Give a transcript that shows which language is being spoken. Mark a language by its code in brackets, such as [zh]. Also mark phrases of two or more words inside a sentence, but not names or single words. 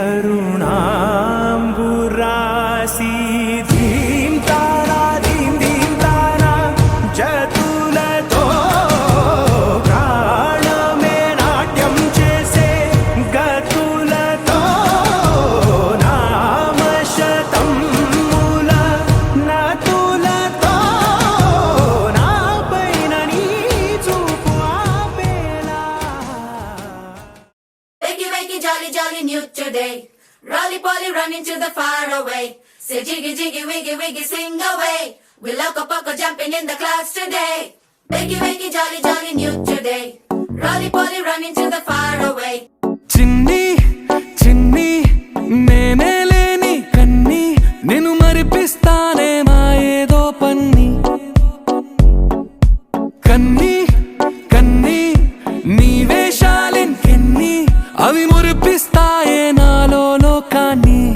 [te] కరుణాంబురాశీ ధీం తారా ధీం ధీం తారా జతులతో ప్రాణమే నాట్యం చేసే గతులతో నామశతం మూల నతులతో నాపైన నీ చూపు ఆపేలా. [en] Wakey, wakey, jolly, jolly, new today. Rolly poly, running to the far away. Say jiggy, jiggy, wiggy, wiggy, sing away. We loco poco jumping in the clouds today. Wakey, wakey, jolly, jolly, new today. Rolly poly, running to the far away. [te] చిన్ని చిన్ని నేనే లేని కన్ని నిన్ను మరిపిస్తానే మా ఏదో పన్ని కన్ని కన్ని నీ వేషాలింకెన్ని అవి మురిపిస్తాయే నాలో లోకాన్ని.